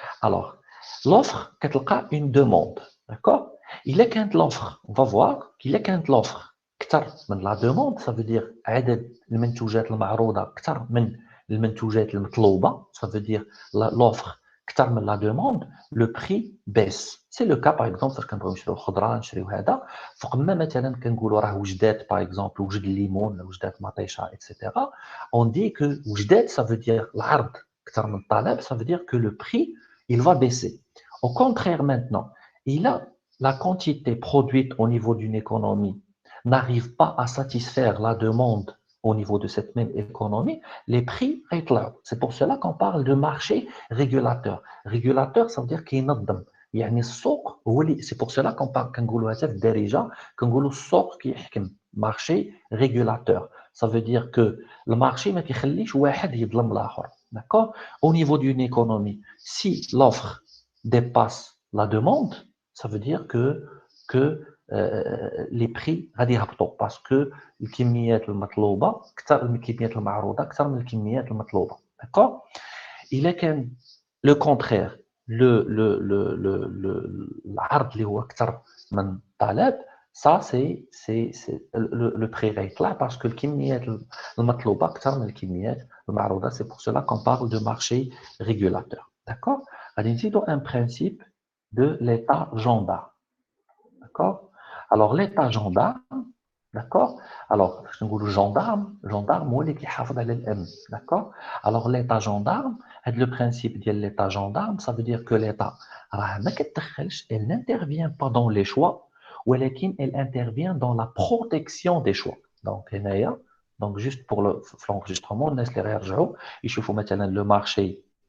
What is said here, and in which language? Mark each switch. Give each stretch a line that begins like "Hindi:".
French: Alors, l'offre
Arabic: كتلقى
French: une demande, d'accord? Il est quand l'offre, on va voir qu'il est quand l'offre
Arabic: كتر من
French: la demande, ça veut dire
Arabic: عدد المنتوجات المعروضة كتر من المنتوجات المطلوبة,
French: ça veut dire l'offre كتر من la demande, le prix baisse. C'est le cas par exemple
Arabic: فاش كنبغيو نشريو الخضره نشريو هذا فوق ما مثلا كنقولوا راه وجدات
French: par exemple
Arabic: وجد الليمون وجدات مطيشه etc.
French: On dit que
Arabic: وجدات
French: ça veut dire
Arabic: العرض كتر من الطلب,
French: ça veut dire que le prix il va baisser. Au contraire maintenant, il a la quantité produite au niveau d'une économie n'arrive pas à satisfaire la demande au niveau de cette même économie, les prix
Arabic: يطلعوا.
French: C'est pour cela qu'on parle de marché régulateur. Régulateur, ça veut dire qu'il
Arabic: ينظم. يعني السوق هو اللي
French: c'est pour cela qu'on parle
Arabic: كنقولوا هذا في الدارجه كنقولوا السوق كيحكم
French: marché régulateur. Ça veut dire que le marché
Arabic: ما كيخليش واحد يظلم الاخر.
French: D'accord? Au niveau d'une économie, si l'offre dépasse la demande, ça veut dire que les prix
Arabic: غادي يهبطوا
French: parce que
Arabic: الكميات المطلوبه اكثر من الكميات المعروضه اكثر من الكميات المطلوبه.
French: D'accord?
Arabic: Il est كان le contraire, العرض اللي هو اكثر من الطلب,
French: ça c'est le prix
Arabic: غيطلع
French: parce que
Arabic: الكميات المطلوبه اكثر من الكميات المعروضه.
French: C'est pour cela qu'on parle de marché régulateur. D'accord?
Arabic: غادي نزيدوا
French: un principe de l'état gendarme. D'accord? Alors l'état gendarme, d'accord? Alors je
Arabic: نقولوا gendarme هو اللي كيحافظ على الامن.
French: D'accord? Alors l'état gendarme, le principe de l'état gendarme, ça veut dire que l'état
Arabic: راه ما كتدخلش,
French: elle n'intervient pas dans les choix, ولكن elle intervient dans la protection des choix. Donc هنايا, donc juste pour l'enregistrement,
Arabic: الناس اللي غيرجعوا يشوفوا مثلا
French: le marché.